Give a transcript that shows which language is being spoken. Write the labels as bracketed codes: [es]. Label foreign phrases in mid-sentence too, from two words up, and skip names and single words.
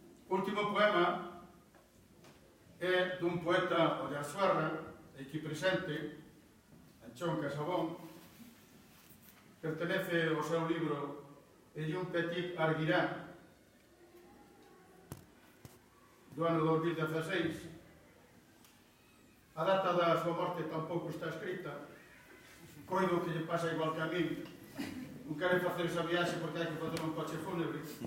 [gl] O último poema é dun poeta ollarzuarra, aquí presente, Anchón Casabón, pertenece ao seu libro El un petit arguirán, do ano 2016. A data da súa morte tampouco está escrita, coido que lle pasa igual que a mí, non quere facer esa viaxe porque hai que facer un coche fúnebre.